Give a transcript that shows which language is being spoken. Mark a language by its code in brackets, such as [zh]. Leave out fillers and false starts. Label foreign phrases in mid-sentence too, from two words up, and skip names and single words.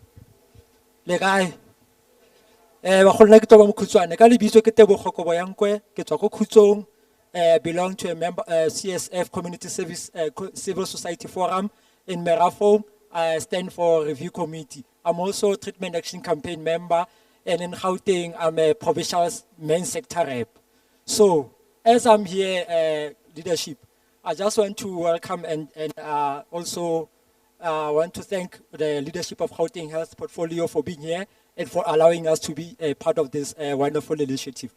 [tn] Le kae? Bagolo nna ke toba mokhutswane ka lebitso ke Tebogo Koboyankwe ke tswa ko Khutsong [en] belong to a member CSF Community Service Civil Society Forum in Merafong. I stand for review committee. I'm also treatment action campaign member and in Gauteng I'm a provincial main sector rep. So as I'm here leadership, I just want to welcome and also want to thank the leadership of Gauteng Health Portfolio for being here and for allowing us to be a part of this wonderful initiative.